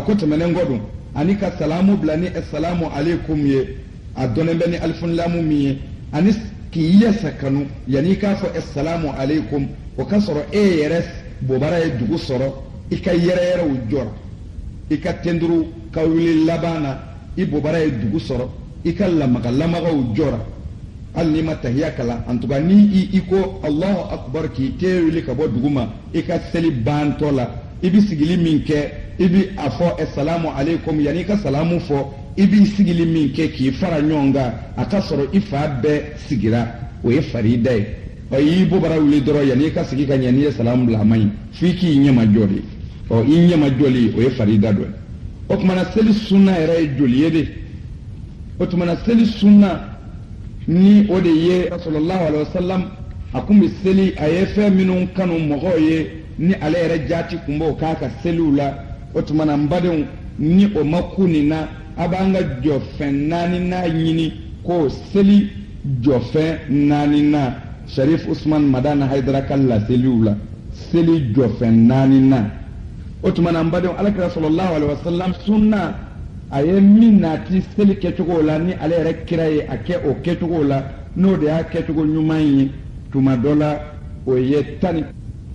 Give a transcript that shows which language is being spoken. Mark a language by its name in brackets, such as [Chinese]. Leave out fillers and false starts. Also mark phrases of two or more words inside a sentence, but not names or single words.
[Bambara] ko tɛmɛnen kɔ dun ani ka salamu bila ni [Arabic] السلام عليكم [Bambara] ye a dɔnnen bɛ ni alifunilamu min ye ani k'i yɛsɛ kanu yanni i k'a fɔ [Arabic] السلام عليكم [Bambara] o ka sɔrɔ e yɛrɛ bobara ye dugu sɔrɔ i ka yɛrɛyɛrɛw jɔra i ka tenduru ka wuli laban na i bobara ye dugu sɔrɔ i ka lamagamagaw jɔra hali n'i ma tahiya kalan [French] en tout cas [Bambara] ni i ko [Arabic] الله أكبر [Bambara] k'i tɛ wuli ka bɔ dugu ma i ka seli bantɔ la i bɛ sigili min kɛ i bɛ a fɔ [Arabic] السلام عليكم [Bambara] yanni i ka salamu fɔ i bɛ sigili min kɛ k'i fara ɲɔgɔn kan a ka sɔrɔ i fa bɛɛ sigira o ye farida ye ɔ i bobara wuli dɔrɔn yanni i ka sigi ka ɲɛ n'i ye salamu bila a ma ɲi f'i k'i ɲɛmajɔ de ɔ i ɲɛmajɔli o ye farida dɔ ye o tuma na seli sunna yɛrɛ ye joli ye de o tuma na seli sunna ni o de ye [Arabic] صلى الله عليه وسلم [Bambara] a kun bɛ seli a ye fɛn minnu kanu mɔgɔw ye ni ale yɛrɛ jaati kun b'o k'a ka seliw la o tuma na n badenw ni o ma ku nin na a b'an ka jɔfɛn 4 ɲini ko seli jɔfɛn 4 Sharif Usman Madana Haidara ka laseliw la seli jɔfɛn 4 o tuma na n badenw alakira [Arabic] صلى الله عليه وسلم [Bambara] sunna a ye min naati seli kɛcogo la ni ale yɛrɛ kira ye a kɛ o kɛcogo la n'o de y'a kɛcogo ɲuman ye tuma dɔ la o ye 10